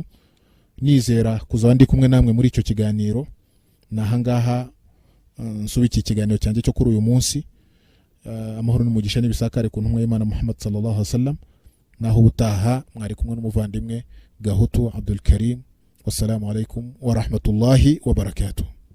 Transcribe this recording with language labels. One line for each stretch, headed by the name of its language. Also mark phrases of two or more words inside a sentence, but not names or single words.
Kinyarwanda: Nizera kuzaba ndi kumwe namwe muri icyo kiganiro. Nahangaha nsubiki ikiganiro cyanjye cyo kuri uyu munsi. Amahoro n'umugisha n'ibisakare ku ntumwa y'Imana
Arabic: محمد صلى الله عليه وسلم.
Kinyarwanda: Naho ubutaha mwari kumwe n'umuvandimwe Gahutu Abdul Karim.
Arabic: والسلام عليكم ورحمة الله وبركاته.